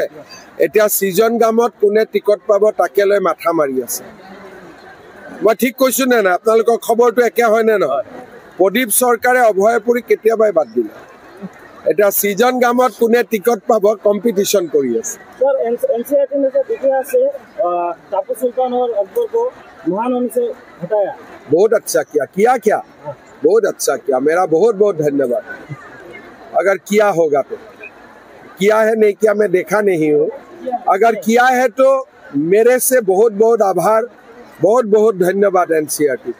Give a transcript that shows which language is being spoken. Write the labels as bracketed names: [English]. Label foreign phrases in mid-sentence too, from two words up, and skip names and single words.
[Assamese] এতিয়া ছিজন গামত কোনে টিকট পাব তাকে লৈ মাথা মাৰি আছে। মই ঠিক কৈছো নে নাই? আপোনালোকৰ খবৰটো একে হয় নে নহয়? প্ৰদীপ চৰকাৰে অভয়পুৰী কেতিয়াবাই বাদ দিলে। এতিয়া ছিজন গামত কোনে টিকট পাব কম্পিটিশন কৰি আছে। [Hindi] बहुत अच्छा किया क्या बहुत अच्छा किया, मेरा बहुत बहुत धन्यवाद। अगर किया होगा तो किया है, नहीं किया मैं देखा नहीं हूँ। अगर किया है तो मेरे से बहुत बहुत आभार, बहुत बहुत धन्यवाद NCRT को।